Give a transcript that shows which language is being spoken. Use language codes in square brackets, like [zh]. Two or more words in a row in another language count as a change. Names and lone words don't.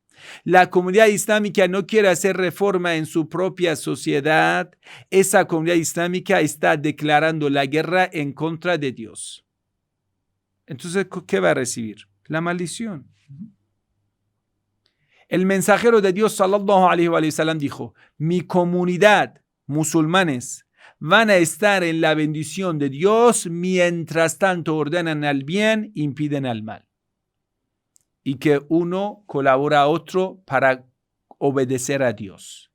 [es] La comunidad islámica no quiere hacer reforma en su propia sociedad. Esa comunidad islámica está declarando la guerra en contra de Dios. Entonces, ¿qué va a recibir? La maldición. El mensajero de Dios, [ar] صلى الله عليه وسلم, [es] dijo: mi comunidad, musulmanes, van a estar en la bendición de Dios mientras tanto ordenan el bien, impiden el mal. Y que uno colabora a otro para obedecer a Dios.